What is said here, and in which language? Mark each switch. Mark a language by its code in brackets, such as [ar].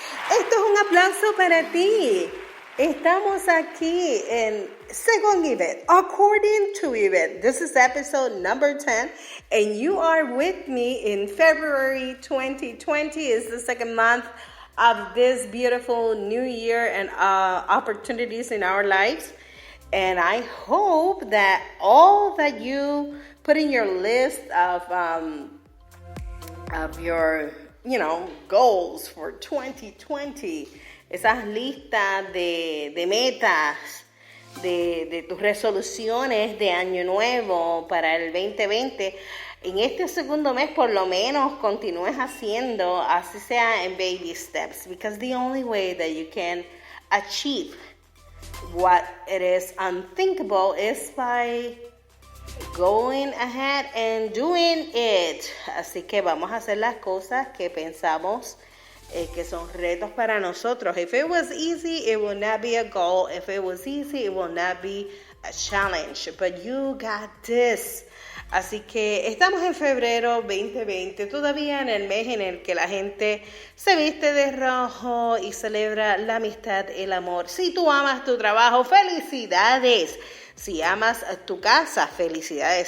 [es] Esto es un aplauso para ti. Estamos aquí en Según Ivette, [en] according to Ivette. This is episode number 10, and you are with me in February 2020. It's the second month of this beautiful new year and opportunities in our lives. And I hope that all that you put in your list of your, goals for 2020, [es] esas listas de metas, de tus resoluciones de año nuevo para el 2020, en este segundo mes por lo menos continúes haciendo, así sea en [en] baby steps, because the only way that you can achieve what it is unthinkable is by going ahead and doing it. [es] Así que vamos a hacer las cosas que pensamos que son retos para nosotros. [en] If it was easy, it will not be a goal. If it was easy, it will not be a challenge. But you got this. [es] Así que estamos en febrero 2020, todavía en el mes en el que la gente se viste de rojo y celebra la amistad, el amor. Si tú amas tu trabajo, felicidades. Si amas tu casa, felicidades.